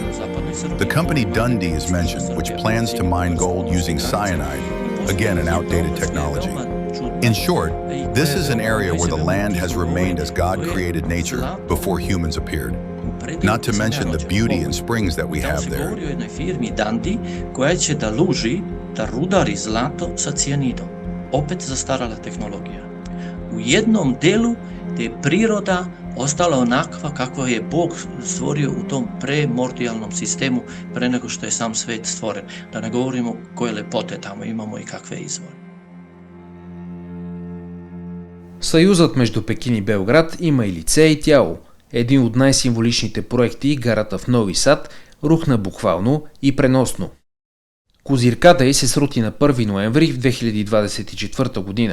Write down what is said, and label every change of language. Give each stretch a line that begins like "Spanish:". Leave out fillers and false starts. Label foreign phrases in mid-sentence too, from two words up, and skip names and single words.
English: The company Dundee is mentioned, which plans to mine gold using cyanide, again an outdated technology. In short, this is an area where the land has remained as God created nature before humans appeared. Not to mention the beauty and springs that we have there.
Serbian: Koja će da luži, da rudari zlato sa cijanidom. Opet zastarala tehnologija. U jednom delu gde je priroda ostala onakva kakva je Bog stvorio u tom premordijalnom sistemu pre nego što je sam svet stvoren. Da ne govorimo koje lepote tamo imamo i kakve izvore.
Bulgarian: Съюзът между Пекин и Белград има и лице и тяло. Един от най-символичните проекти, гарата в Нови Сад, рухна буквално и преносно. Козирката й се срути на 1 ноември в 2024 година.